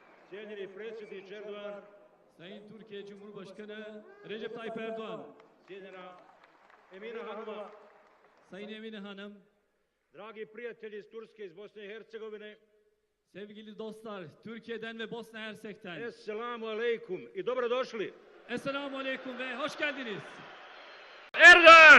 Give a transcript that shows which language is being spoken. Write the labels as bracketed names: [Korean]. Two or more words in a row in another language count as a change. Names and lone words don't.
[Bosnian] Cijenjeni predsjedniče Erdoğan, [Turkish] Sayın Türkiye Cumhurbaşkanı Recep Tayyip Erdoğan, [Bosnian] cijenjena Emina Hanım'a, [Turkish] Sayın Emine Hanım, [Bosnian] dragi prijatelji iz Turske, iz Bosne i Hercegovine, [Turkish] sevgili dostlar Türkiye'den ve Bosna Hersek'ten. [Arabic] السلام عليكم [Bosnian] i dobrodošli. [Arabic] السلام عليكم [Turkish] ve hoş geldiniz. Erdoğan!